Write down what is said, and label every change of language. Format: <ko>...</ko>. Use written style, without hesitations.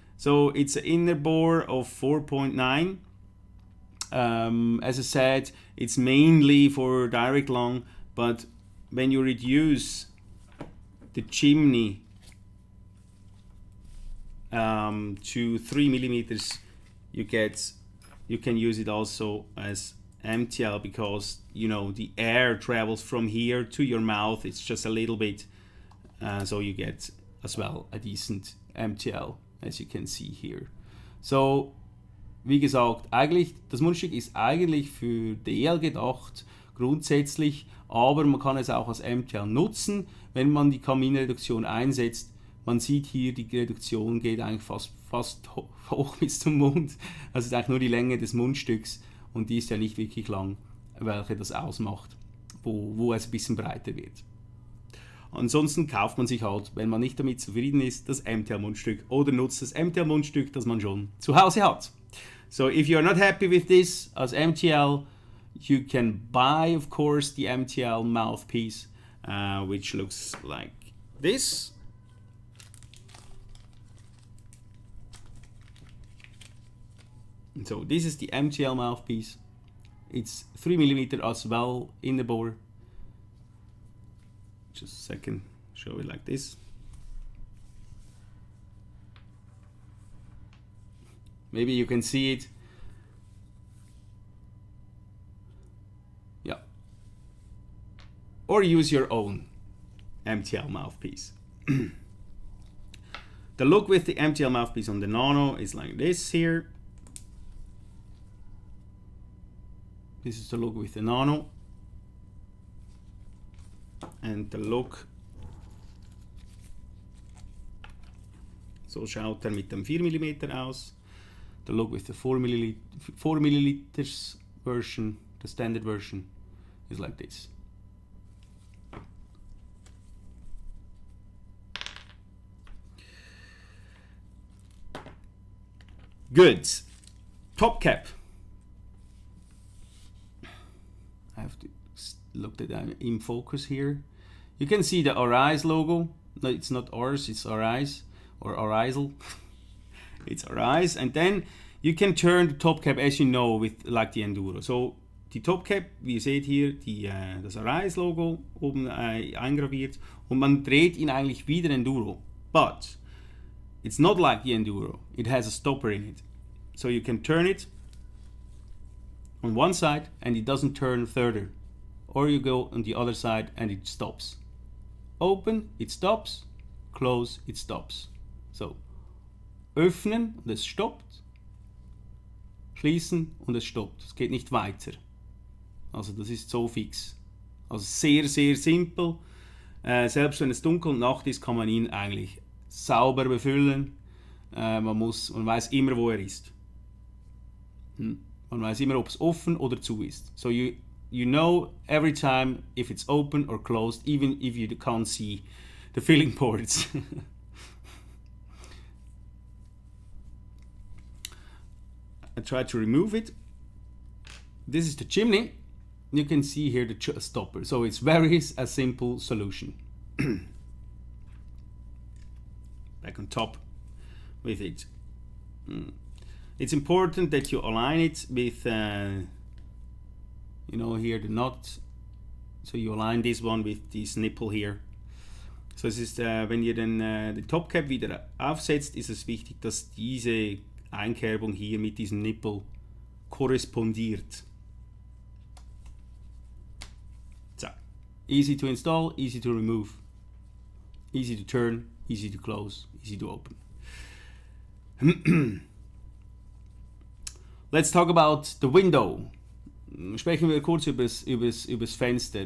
<en>So it's an inner bore of 4.9. As I said, it's mainly for direct lung, but when you reduce the chimney to 3 millimeters, you can use it also as MTL, because the air travels from here to your mouth. It's just a little bit, so you get as well a decent MTL, as you can see here.</en> <de>So wie gesagt, das Mundstück ist eigentlich für DL gedacht, grundsätzlich, aber man kann es auch als MTL nutzen, wenn man die Kaminreduktion einsetzt. Man sieht hier, die Reduktion geht eigentlich fast hoch bis zum Mund. Also ist eigentlich nur die Länge des Mundstücks und die ist ja nicht wirklich lang, welche das ausmacht, wo es ein bisschen breiter wird. Ansonsten kauft man sich halt, wenn man nicht damit zufrieden ist, das MTL-Mundstück oder nutzt das MTL-Mundstück, das man schon zu Hause hat.</de> <en>So if you're not happy with this as MTL, you can buy, of course, the Mtl Mouthpiece, which looks like this. And so this is the Mtl Mouthpiece. It's 3 mm as well in the bore. Just a second, show it like this. Maybe you can see it. Yeah. Or use your own Mtl mouthpiece. The look with the Mtl mouthpiece on the Nano is like this here. This is the look with the Nano. And the look,</en> <de>so schaut mit dem 4 mm aus.</de> <en>The look with the 4 milliliters version, the standard version, is like this. Good. Top cap. I have to look at that in focus here. You can see the Arise logo. No, it's not ours, it's Arise or Arisal. It's Arise, and then you can turn the top cap, as you know, with like the Enduro.</en> <de>So die Top Cap, wie ihr seht hier, das Arise Logo oben eingraviert, und man dreht ihn eigentlich wie der Enduro.</de> <en>But it's not like the Enduro. It has a stopper in it. So you can turn it on one side and it doesn't turn further. Or you go on the other side and it stops. Open, it stops. Close, it stops. So,</en> <de>öffnen und es stoppt. Schließen und es stoppt. Es geht nicht weiter. Also das ist so fix. Also sehr, sehr simpel. Selbst wenn es dunkel und Nacht ist, kann man ihn eigentlich sauber befüllen. Man weiß immer, wo er ist. Man weiß immer, ob es offen oder zu ist.</de> <en>So you know every time if it's open or closed, even if you can't see the filling ports. I try to remove it. This is the chimney. You can see here the stopper. So it's very a simple solution. Back on top with it. It's important that you align it with, you know, here the nut. So you align this one with this nipple here.</en> <de>So es ist, wenn ihr den Topcap wieder aufsetzt, ist es wichtig, dass diese Einkerbung hier mit diesem Nippel korrespondiert.</de> <en>So, easy to install, easy to remove, easy to turn, easy to close, easy to open. Let's talk about the window.</en> <de>Sprechen wir kurz übers Fenster.</de>